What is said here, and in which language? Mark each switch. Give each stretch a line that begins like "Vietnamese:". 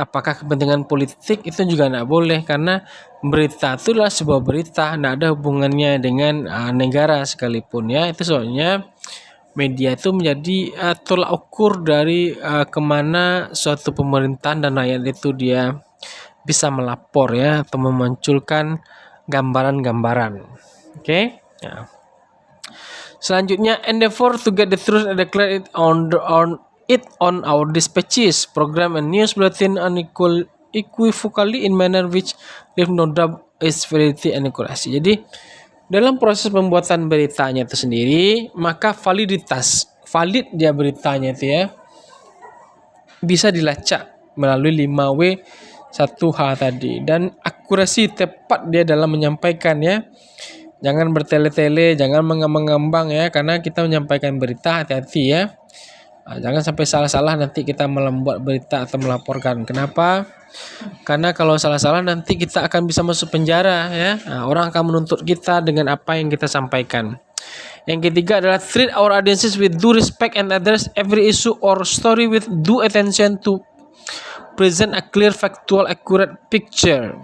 Indonesian: Apakah kepentingan politik itu juga tidak boleh, karena berita itu adalah sebuah berita, tidak ada hubungannya dengan negara sekalipun ya. Itu soalnya media itu menjadi tolak ukur dari kemana suatu pemerintahan dan rakyat itu dia bisa melapor ya atau memunculkan gambaran-gambaran. Oke. Nah. Selanjutnya,
English: endeavor to get the truth and declare it on our dispatches, program and news bulletin unequivocally in manner which leave no doubt its validity and accuracy.
Indonesian: Jadi dalam proses pembuatan beritanya itu sendiri, maka valid dia beritanya itu ya bisa dilacak melalui 5W 1H tadi, dan akurasi tepat dia dalam menyampaikan ya. Jangan bertele-tele, jangan mengambang-ngambang ya, karena kita menyampaikan berita, hati-hati ya. Jangan sampai salah-salah nanti kita membuat berita atau melaporkan. Kenapa? Karena kalau salah-salah nanti kita akan bisa masuk penjara ya. Orang akan menuntut kita dengan apa yang kita sampaikan. Yang ketiga adalah
English: treat our audiences with due respect and address every issue or story with due attention to present a clear, factual, accurate picture.